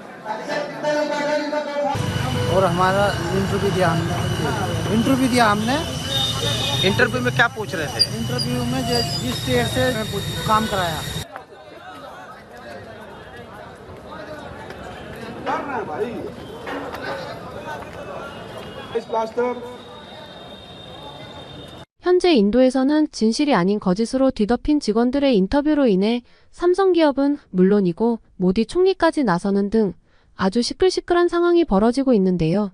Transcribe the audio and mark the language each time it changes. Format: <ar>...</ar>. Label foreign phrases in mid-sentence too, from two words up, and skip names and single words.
<hi>और हमारा इंटरव्यू दिया हमने। इंटरव्यू में क्या पूछ रहे थे? इंटरव्यू में जिस स्टेट से काम कराया।</hi> <ko>현재 인도에서는 진실이 아닌 거짓으로 뒤덮인 직원들의 인터뷰로 인해 삼성기업은 물론이고 모디 총리까지 나서는 등 아주 시끌시끌한 상황이 벌어지고 있는데요.</ko>